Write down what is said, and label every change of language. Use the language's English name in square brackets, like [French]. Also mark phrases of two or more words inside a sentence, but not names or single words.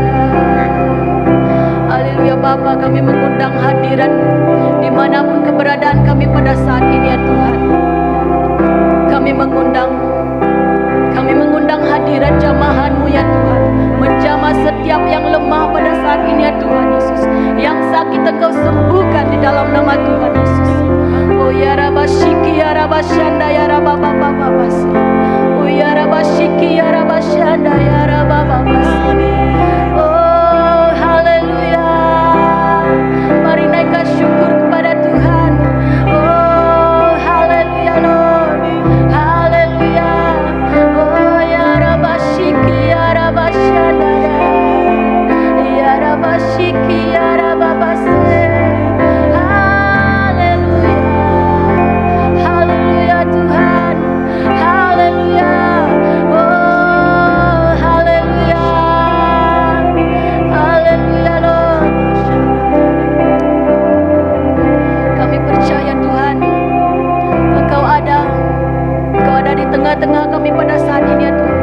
[Indonesian] Haleluya Bapa, kami mengundang hadirat dimanapun keberadaan kami pada saat ini ya Tuhan. Kami mengundang hadirat jamahan-Mu ya Tuhan, menjamah setiap yang lemah pada saat ini ya Tuhan Yesus. Yang sakit Engkau sembuhkan di dalam nama Tuhan Yesus. Oh ya Rabashiki ya Rabashanda ya Rababababasi. Oh ya Rabashiki ya Rabashanda ya Rabababasi. Oh haleluya. Mari naikkan syukur kepada Tuhan. Oh haleluya Lord. Haleluya. Oh ya Rabashiki ya Rabashanda ya Rabashiki ya Rababasi. Haleluya. Haleluya Tuhan. Haleluya. Oh haleluya. Haleluya Lord. Kami percaya Tuhan, Engkau ada di tengah-tengah kami pada saat ini ya Tuhan.